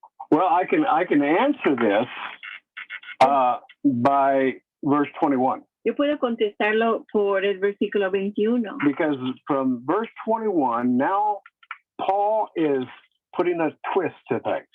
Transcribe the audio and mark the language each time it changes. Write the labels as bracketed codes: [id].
[en] Well, I can answer this by verse 21. [es] Yo puedo contestarlo por el versículo 21. [en] Because from verse 21, now Paul is putting a twist to things.